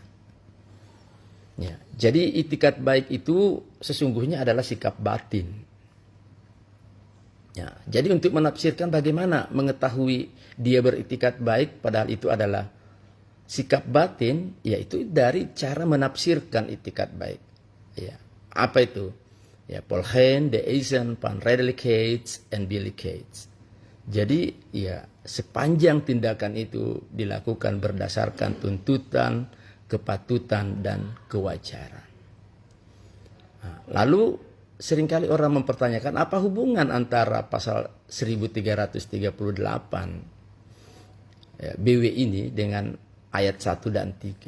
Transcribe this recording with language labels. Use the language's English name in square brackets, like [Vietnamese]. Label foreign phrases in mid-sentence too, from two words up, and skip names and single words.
[Indonesian] Ya, jadi itikat baik itu sesungguhnya adalah sikap batin. Ya, jadi untuk menafsirkan bagaimana mengetahui dia beritikat baik padahal itu adalah sikap batin, yaitu dari cara menafsirkan itikat baik. Ya, apa itu? Ya, [Dutch] volgens de eisen van redelijkheid en billijkheid. [Indonesian] Jadi, ya, sepanjang tindakan itu dilakukan berdasarkan tuntutan, kepatutan, dan kewajaran. Nah, lalu seringkali orang mempertanyakan apa hubungan antara pasal 1338 ya, BW ini dengan ayat 1 dan 3.